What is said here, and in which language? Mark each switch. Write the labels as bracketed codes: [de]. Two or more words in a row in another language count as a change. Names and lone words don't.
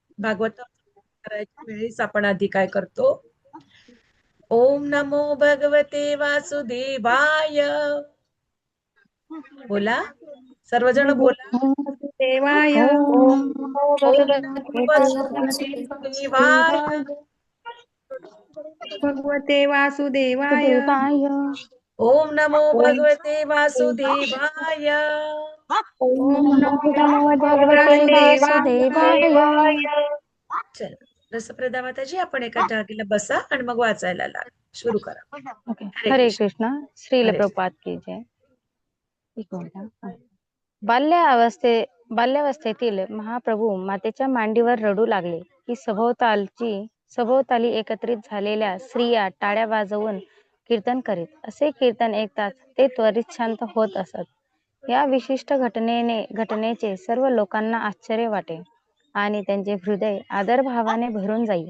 [mr] भागवत करायच्या वेळेस आपण आधी काय करतो? [sa] ओम नमो भगवते वासुदेवाय. [mr] बोला, सर्वजण बोला. [sa] देवाय ओम नमो ओम भगवते नमो वासुदेवाय. भगवते वासुदेवाय. वासुदेवाय. ओम नमो ओम भगवते वासुदेवाय. ओम ओम नमो नमो भगवते वासुदेवाय. वासुदेवाय. [mr] चल, रसप्रदा माताजी, आपण एका जागेला बसा आणि मग वाचायला लागा. सुरू करा. ओके. [sa] हरे हरे कृष्ण. कृष्ण. श्रील हरे [hi] प्रभुपाद की जय. [mr] एक मिनिट हा. बाल्यावस्थेतील महाप्रभू मातेच्या मांडीवर रडू लागले की सभोवताली एकत्रित झालेल्या स्त्रिया टाळ्या वाजवून कीर्तन करीत. असे कीर्तन ऐकताच ते त्वरित शांत होत असत. या विशिष्ट घटनेचे सर्व लोकांना आश्चर्य वाटे आणि त्यांचे हृदय आदरभावाने भरून जाई.